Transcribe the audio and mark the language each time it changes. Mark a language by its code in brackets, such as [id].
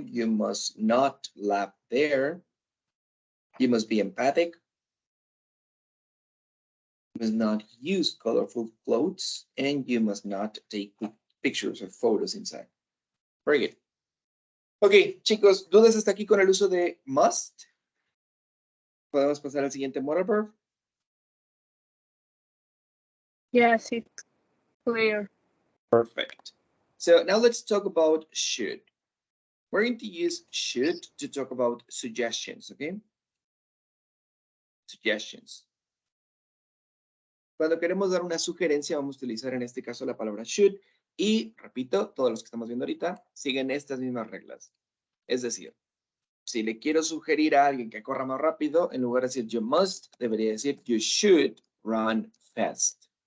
[en] You must not laugh there. You must be empathic. You must not use colorful clothes, and you must not take pictures or photos inside. Very good. [es] Ok, chicos, ¿dudas hasta aquí con el uso de must? Podemos pasar al siguiente modal verb. [en] Yes, it's clear. Perfect. So now let's talk about should. We're going to use should to talk about suggestions, okay? Suggestions. [es] Cuando queremos dar una sugerencia, vamos a utilizar en este caso la palabra should. Y, repito, todos los que estamos viendo ahorita siguen estas mismas reglas. Es decir, si le quiero sugerir a alguien que corra más rápido, en lugar de decir [en] you must, [es] debería decir [en] you should run fast.